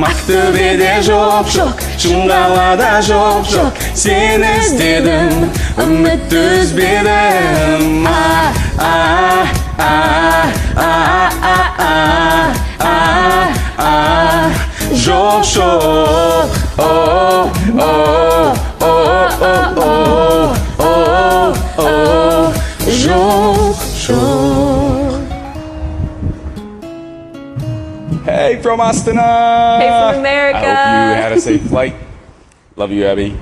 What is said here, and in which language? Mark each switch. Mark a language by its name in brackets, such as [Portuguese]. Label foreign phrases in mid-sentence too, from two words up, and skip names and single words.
[Kazakh] Ақтөбеде жоқ, Шымқалада жоқ, сені іздедім, үмітті үзбедім. Жоқ. [English] Hey from Astana. Hey from America. I hope you had a safe flight.